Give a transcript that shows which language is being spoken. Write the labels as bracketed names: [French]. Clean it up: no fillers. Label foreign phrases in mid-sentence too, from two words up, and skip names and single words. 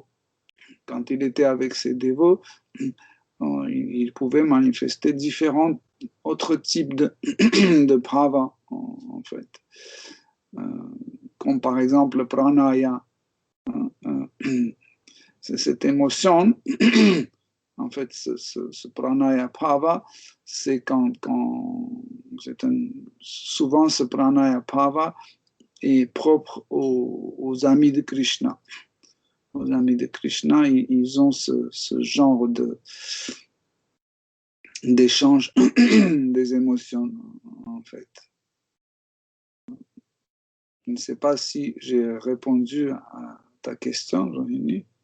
[French] Quand il était avec ses dévots, il pouvait manifester différents autres types de bhavas, en fait. Comme par exemple le pranaya. C'est cette émotion, en fait, ce [Sanskrit] प्रणय भाव, [French] c'est souvent ce [Sanskrit] प्रणय भाव [French] est propre aux amis de Krishna. aux amis de Krishna, ils ont ce genre d'échange des émotions, en fait. Je ne sais pas si j'ai répondu à ta question, Rohini.